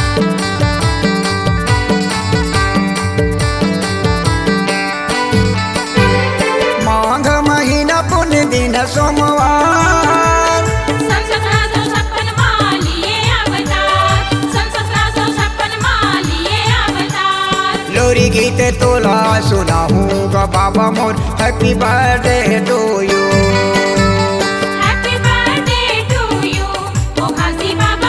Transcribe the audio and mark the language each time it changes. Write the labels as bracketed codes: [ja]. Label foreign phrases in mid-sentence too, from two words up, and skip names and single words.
[hne] माघ महीना पुण्य दिन सोमवार। सन 1756 मालिये अवतार, सन 1756 मालिये अवतार। लोरी गीत तोला सुनाऊं ग बाबा मोर। [en] Happy birthday to you. Happy birthday to you, Ghazi Baba.